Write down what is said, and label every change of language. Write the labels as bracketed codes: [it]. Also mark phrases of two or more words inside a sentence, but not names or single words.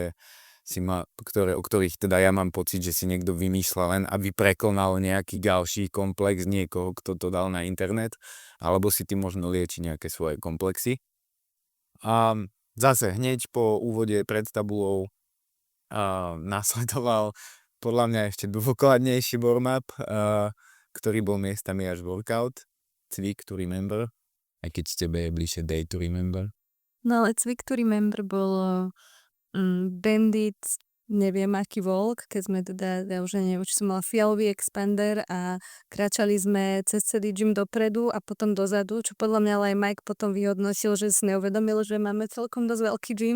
[sk] o ktorých teda ja mám pocit, že si niekto vymýšľa len, aby prekonal nejaký ďalší komplex niekoho, kto to dal na internet, alebo si ty možno lieči nejaké svoje komplexy. A zase hneď po úvode pred tabulou nasledoval podľa mňa ešte dôkladnejší warm-up, ktorý bol miestami až workout, cvik [en] to remember, [sk] aj keď z tebe je bližšie [en] day to remember. [sk] No ale cvik [en] to remember [sk] bolo bandit, neviem aký volk, keď sme teda, ja už neviem, či som mala fialový expander a kráčali sme cez celý gym dopredu a potom dozadu, čo podľa mňa aj Mike potom vyhodnotil, že si neuvedomil, že máme celkom dosť veľký gym.